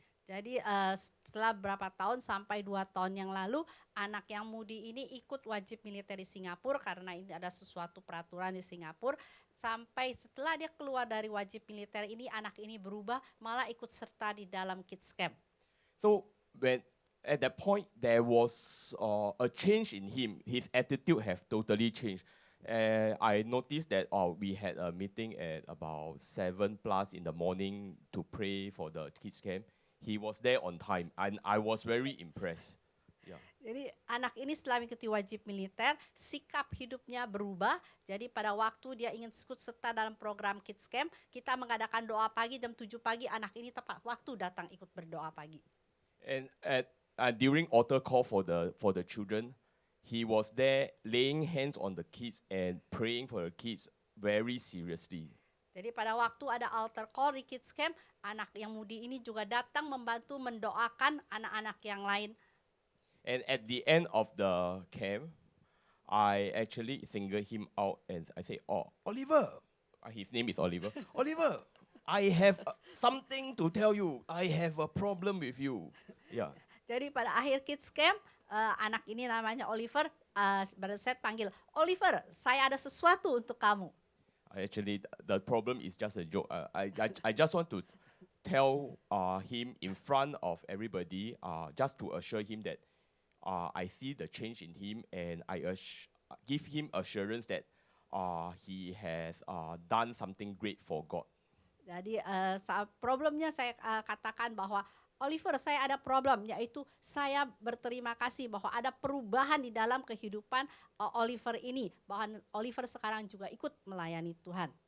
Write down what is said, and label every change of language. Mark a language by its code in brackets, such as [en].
[id] Jadi setelah berapa tahun sampai 2 tahun yang lalu anak yang mudi ini ikut wajib militer di Singapura karena ini ada sesuatu peraturan di Singapura. Sampai setelah dia keluar dari wajib militer ini anak ini berubah malah ikut serta di dalam kids camp. [en] So when at that point there was a change in him. His attitude have totally changed. I noticed that we had a meeting at about 7+ in the morning to pray for the kids camp. he was there on time, and I was very impressed. Yeah. [id] Jadi anak ini setelah mengikuti wajib militer, sikap hidupnya berubah. Jadi pada waktu dia ingin ikut serta dalam program Kids Camp, kita mengadakan doa pagi jam 7 pagi, anak ini tepat waktu datang ikut berdoa pagi. [en] And during altar call for the children, he was there laying hands on the kids and praying for the kids very seriously. [id] Jadi pada waktu ada altar call di Kids Camp, anak yang mudi ini juga datang membantu mendoakan anak-anak yang lain. [en] And at the end of the camp, I actually singled him out and I said, "Oh, Oliver," his name is Oliver. "Oliver, I have something to tell you. I have a problem with you." Yeah. [id] Jadi pada akhir Kids Camp, anak ini namanya Oliver, Brother Seth panggil, "Oliver, saya ada sesuatu untuk kamu." [en] Actually, the problem is just a joke. I just want to tell him in front of everybody, just to assure him that I see the change in him, and I give him assurance that he has done something great for God. [id] Jadi problemnya saya katakan bahwa Oliver, saya ada problem, yaitu saya berterima kasih bahwa ada perubahan di dalam kehidupan Oliver ini, bahwa Oliver sekarang juga ikut melayani Tuhan.